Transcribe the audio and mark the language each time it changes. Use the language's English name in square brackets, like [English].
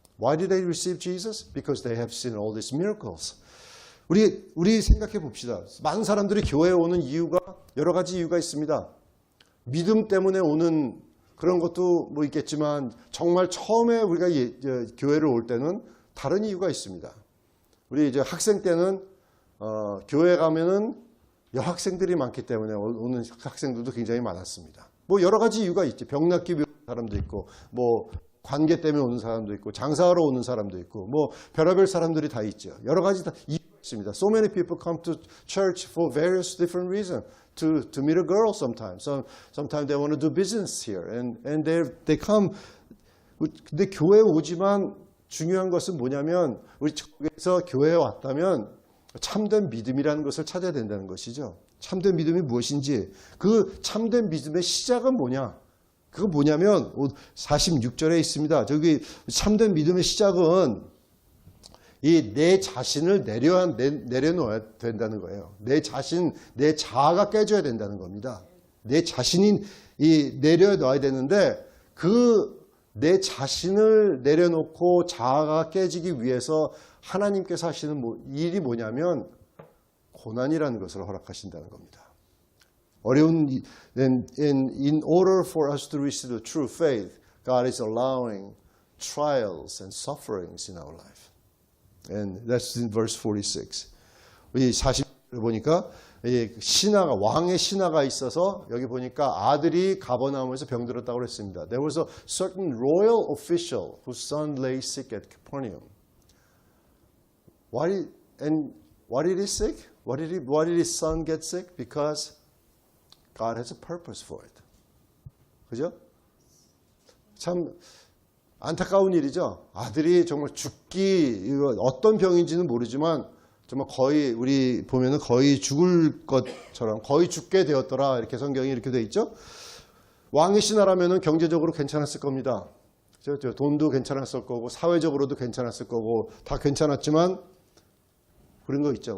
[English] Why did they receive Jesus? Because they have seen all these miracles. [Korean] 우리 생각해 봅시다. 많은 사람들이 교회에 오는 이유가 여러 가지 이유가 있습니다. 믿음 때문에 오는 그런 것도 뭐 있겠지만 정말 처음에 우리가 교회를 올 때는 다른 이유가 있습니다. 우리 이제 학생 때는 교회 가면은 여학생들이 많기 때문에 오는 학생들도 굉장히 많았습니다. 뭐 여러 가지 이유가 있지. 병 낫기 위해 오는 사람도 있고, 뭐 관계 때문에 오는 사람도 있고, 장사하러 오는 사람도 있고, 뭐 별의별 사람들이 다 있죠. 여러 가지 다 이유가 있습니다. [English] So many people come to church for various different reasons. To meet a girl sometimes. Sometimes they want to do business here. And they come. [Korean] 근데 교회에 오지만 중요한 것은 뭐냐면 우리 저에서 교회에 왔다면 참된 믿음이라는 것을 찾아야 된다는 것이죠. 참된 믿음이 무엇인지. 그 참된 믿음의 시작은 뭐냐? 그거 뭐냐면 46절에 있습니다. 저기 참된 믿음의 시작은 이 내 자신을 내려놓아야 된다는 거예요. 내 자아가 깨져야 된다는 겁니다. 내 자신이 내려놔야 되는데 내 자신을 내려놓고 자아가 깨지기 위해서 하나님께서 하시는 일이 뭐냐면 고난이라는 것을 허락하신다는 겁니다. [English] in order for us to receive the true faith, God is allowing trials and sufferings in our life. And that's in verse 46. [Korean] 이 40절을 보니까 왕의 신하가 있어서 여기 보니까 아들이 가버나움에서 병들었다고 그랬습니다. [English] There was a certain royal official whose son lay sick at Capernaum. Why did he sick? Why did his son get sick? Because God has a purpose for it. [Korean] 그죠? 참 안타까운 일이죠. 아들이 정말 어떤 병인지는 모르지만 정말 거의 우리 보면은 거의 죽을 것처럼 거의 죽게 되었더라 이렇게 성경이 이렇게 돼 있죠. 왕의 신하라면은 경제적으로 괜찮았을 겁니다. 돈도 괜찮았을 거고 사회적으로도 괜찮았을 거고 다 괜찮았지만 그런 거 있죠.